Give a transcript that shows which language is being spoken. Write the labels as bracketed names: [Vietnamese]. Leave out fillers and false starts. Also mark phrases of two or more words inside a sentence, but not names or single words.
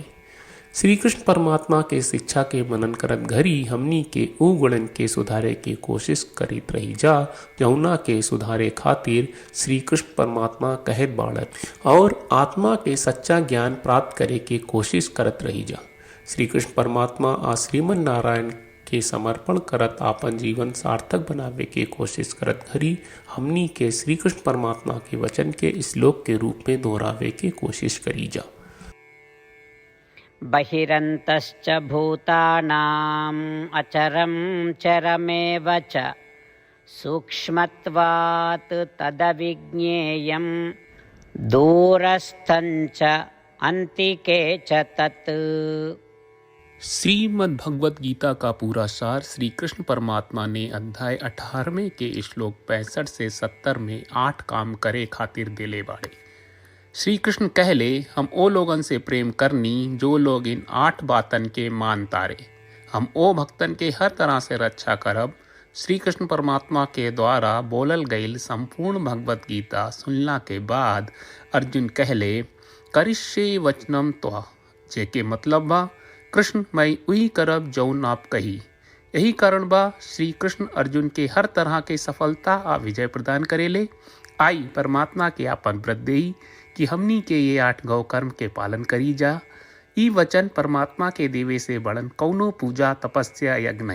[Bhojpuri] श्री कृष्ण परमात्मा के शिक्षा के मनन करत घरी हमनी के ऊ गुणन के सुधारे की कोशिश करीत रही जा, जौना के सुधारे खातिर श्री कृष्ण परमात्मा कहत बाड़न और आत्मा के सच्चा ज्ञान प्राप्त करे के कोशिश करत रही जा। श्री कृष्ण परमात्मा आ श्रीमन नारायण के समर्पण करत आपन जीवन सार्थक बनावे के कोशिश करत घरी हमनी के श्री कृष्ण परमात्मा के वचन के श्लोक के रूप में दोहरावे के कोशिश करी जा। [Sanskrit] बहिरन्तश्च भूतानाम् अचरं चरमेव च सूक्ष्मत्वात् तदविज्ञेयं दूरस्थञ्च अन्तिके च तत्। [Bhojpuri] श्रीमद् भगवत गीता का पूरा सार श्री कृष्ण परमात्मा ने अध्याय 18वें के श्लोक 65 से 70 में 8 काम करे खातिर देले बाड़े। श्री कृष्ण कहले, हम ओ लोगन से प्रेम करनी जो लोग इन 8 बातन के मान तारे। हम ओ भक्तन के हर तरह से रक्षा करब। श्री कृष्ण परमात्मा के द्वारा बोलल गईल संपूर्ण भगवत गीता सुनला के बाद अर्जुन कहले, [Sanskrit] करिष्ये वचनम त्वा, [Bhojpuri] जेके मतलब बा, कृष्ण मैं उही करब जौन आप कही। यही कारण बा श्री कृष्ण अर्जुन के हर तरह के सफलता आ विजय प्रदान करेले। आई परमात्मा के आपन व्रत देई कि हमनी के ये 8 गौ कर्म के पालन करी जा। ई वचन परमात्मा के देवे से बड़न कौनो पूजा तपस्या यज्ञ नहीं।